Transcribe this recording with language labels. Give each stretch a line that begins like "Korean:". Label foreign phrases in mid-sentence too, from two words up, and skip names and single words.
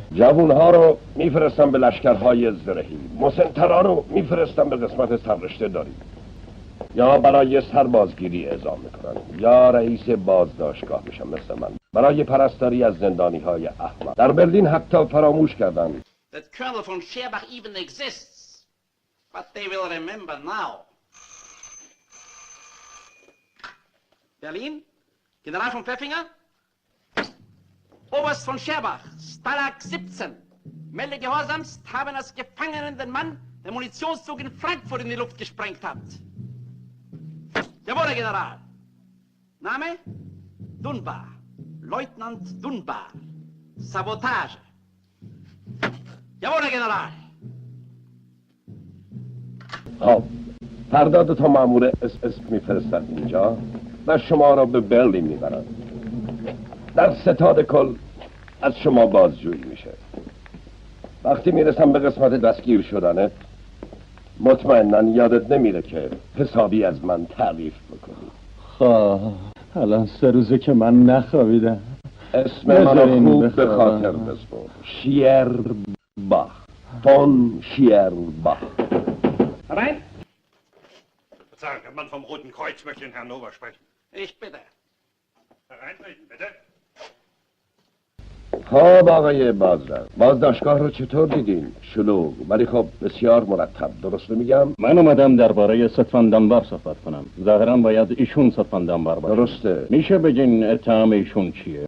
Persian: جوونها رو میفرستم به لشکرهای زرهی، مسنترا رو میفرستم به قسمت سررشته داری، یا برای سربازگیری اعزام میکنن، یا رئیس بازداشتگاه میشن مثل من برای پرستاری از زندانی های احمق. در برلین حتی فراموش کردن
English: That Colonel von Scherbach even exists. But they will remember now.
German: Berlin, General von Pfeffinger. Oberst von Scherbach, Stalag 17. Melde gehorsamst, haben als Gefangenen den Mann, der Munitionszug in Frankfurt in die Luft gesprengt hat. Jawohl, General. Name? Dunbar. Leutnant Dunbar. Sabotage. Jawohl, General.
Persian: خب فردا 2 تا مامور اس میفرستن اینجا و شما را به برلین میبرن. در ستاد کل از شما بازجویی میشه. وقتی میرسم به قسمت دستگیر شدنه مطمئناً یادت نمیره که حسابی از من تعریف بکنی. خب الان 3 روزه که من نخوابیدم. اسم منو خوب به خاطر بسپر. شیرباخ، فون شیرباخ.
German: Herein! Verzeihung, der Mann vom Roten Kreuz möchte den Herrn Nova sprechen. Ich bitte. Hereintreten, bitte.
Persian: خب آقای بازدر، بازداشتگاه رو چطور دیدین؟ شلوغ ولی خب بسیار مرتب، درست میگم؟ من اومدم درباره ستوان دامبار صحبت کنم. ظاهرا باید ایشون ستوان دامبار باشه. درسته. میشه بگین اتهام ایشون چیه؟